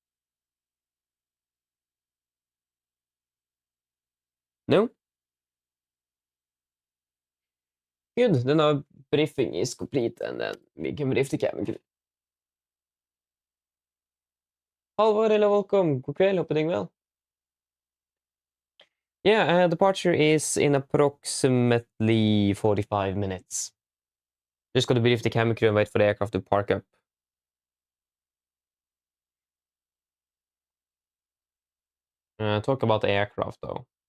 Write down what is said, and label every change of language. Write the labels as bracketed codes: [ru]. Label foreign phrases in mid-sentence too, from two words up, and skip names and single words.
[en] No? Good, then our briefing is complete, and then we can brief the cabin crew. Halvor, hello, welcome. [no] God kveld, håper det går well. [en] Yeah, departure is in approximately 45 minutes. Just got to brief the cabin crew and wait for the aircraft to park up. Talk about the aircraft, though.